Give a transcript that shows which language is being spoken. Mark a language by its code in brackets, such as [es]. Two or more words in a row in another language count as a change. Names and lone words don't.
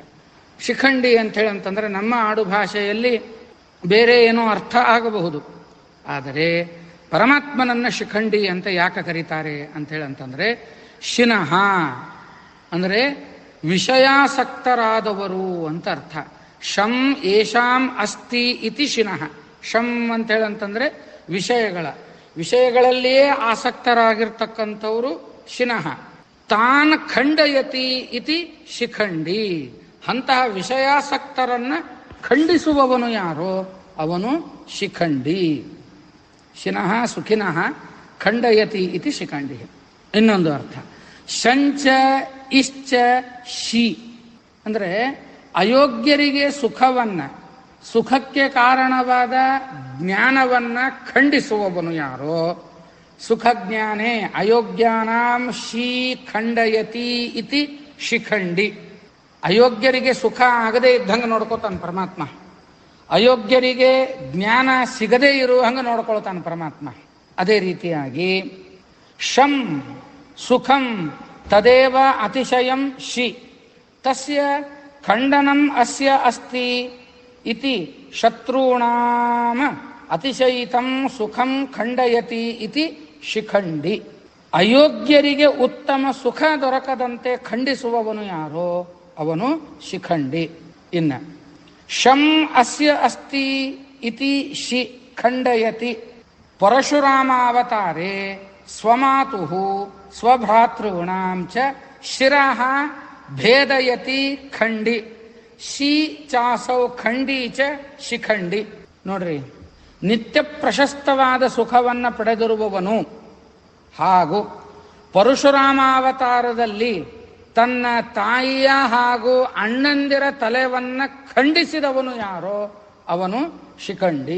[kn] ಶಿಖಂಡಿ ಅಂತ ಹೇಳಂತಂದ್ರೆ ನಮ್ಮ ಆಡು ಭಾಷೆಯಲ್ಲಿ ಬೇರೆ ಏನೋ ಅರ್ಥ ಆಗಬಹುದು. ಆದರೆ ಪರಮಾತ್ಮನನ್ನ ಶಿಖಂಡಿ ಅಂತ ಯಾಕೆ ಕರೀತಾರೆ ಅಂತ ಹೇಳಂತಂದ್ರೆ, ಶಿನಃ ಅಂದರೆ ವಿಷಯಾಸಕ್ತರಾದವರು ಅಂತ ಅರ್ಥ. [sa] ಶಂ ಯೇಷಾಂ ಅಸ್ತಿ ಇತಿ ಶಿನಃ. [kn] ಶಂ ಅಂತ ಹೇಳಂತಂದ್ರೆ ವಿಷಯಗಳಲ್ಲಿಯೇ ಆಸಕ್ತರಾಗಿರ್ತಕ್ಕಂಥವರು ಶಿನಃ. [sa] ತಾನ್ ಖಂಡಯತಿ ಇತಿ ಶಿಖಂಡಿ. [kn] ಅಂತಹ ವಿಷಯಾಸಕ್ತರನ್ನ ಖಂಡಿಸುವವನು ಯಾರೋ ಅವನು ಶಿಖಂಡಿ. [sa] ಶಿನಃ ಸುಖಿನಃ ಖಂಡಯತಿ ಇತಿ ಶಿಖಂಡಿ. [kn] ಇನ್ನೊಂದು ಅರ್ಥ [sa] ಶಂಚ ಇಶ್ಚ ಶಿ [kn] ಅಂದ್ರೆ ಅಯೋಗ್ಯರಿಗೆ ಸುಖಕ್ಕೆ ಕಾರಣವಾದ ಜ್ಞಾನವನ್ನ ಖಂಡಿಸುವವನು ಯಾರೋ [sa] ಸುಖಜ್ಞಾನೇ ಅಯೋಗ್ಯಾನಾಂ ಶಿ ಖಂಡಯತಿ ಇತಿ ಶಿಖಂಡಿ. [kn] ಅಯೋಗ್ಯರಿಗೆ ಸುಖ ಆಗದೇ ಇದ್ದಂಗೆ ನೋಡ್ಕೋತಾನೆ ಪರಮಾತ್ಮ. ಅಯೋಗ್ಯರಿಗೆ ಜ್ಞಾನ ಸಿಗದೇ ಇರುವ ಹಂಗೆ ನೋಡ್ಕೊಳ್ತಾನೆ ಪರಮಾತ್ಮ. [sa] ಅದೇ ರೀತಿಯಾಗಿ ಶಂ ಸುಖಂ ತದೇವ ಅತಿಶಯಂ ಶಿ ತಸ್ಯ ಖಂಡನಂ ಅಸ್ಯ ಅಸ್ತಿ ಇತಿ ಶತ್ರುಣಾಮ ಅತಿಶಯಿತಂ ಸುಖಂ ಖಂಡಯತಿ ಇತಿ ಶಿಖಂಡಿ. [kn] ಅಯೋಗ್ಯರಿಗೆ ಉತ್ತಮ ಸುಖ ದೊರಕದಂತೆ ಖಂಡಿಸುವವನು ಯಾರೋ ಅವನು ಶಿಖಂಡಿ. [sa] ಇನ್ನ ಶಂ ಅಸ್ಯ ಅಸ್ತಿ ಇತಿ ಶಿ ಖಂಡಯತಿ. ಪರಶುರಾಮಾವತಾರೇ ಸ್ವಮಾತುಃ ಸ್ವಭ್ರಾತॄಣಾಂ ಚ ಶಿರಃ ಭೇದಯತಿ ಖಂಡಿ. ಶಿ ಚಾಸೌ ಖಂಡಿ ಚ ಶಿಖಂಡಿ. [kn] ನೋಡ್ರಿ, ನಿತ್ಯ ಪ್ರಶಸ್ತವಾದ ಸುಖವನ್ನ ಪಡೆದಿರುವವನು ಹಾಗೂ ಪರಶುರಾಮಾವತಾರದಲ್ಲಿ ತನ್ನ ತಾಯಿಯ ಹಾಗೂ ಅಣ್ಣಂದಿರ ತಲೆವನ್ನ ಖಂಡಿಸಿದವನು ಯಾರೋ ಅವನು ಶಿಖಂಡಿ.